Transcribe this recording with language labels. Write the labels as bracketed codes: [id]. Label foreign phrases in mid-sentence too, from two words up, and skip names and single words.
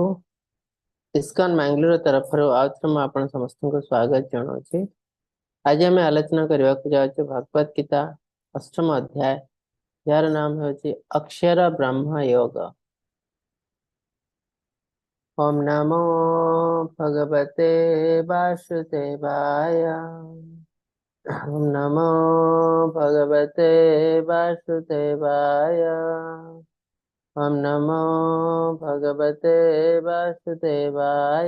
[or] ଇସ୍କନ ମାଙ୍ଗଲୋର ତରଫରୁ ଆଉଥରେ ମୁଁ ଆପଣ ସମସ୍ତଙ୍କୁ ସ୍ୱାଗତ ଜଣାଉଛି। ଆଜି ଆମେ ଆଲୋଚନା କରିବାକୁ ଯାଉଛୁ ଭଗବତ ଗୀତା ଅଷ୍ଟମ ଅଧ୍ୟାୟ, ଯାହାର ନାମ ହେଉଛି ଅକ୍ଷର ବ୍ରହ୍ମ ଯୋଗ। [sa] ओम नमो भगवते वासुदेवाय, ओम नमो भगवते वासुदेवाय, ओम नमो भगवते वासुदेवाय।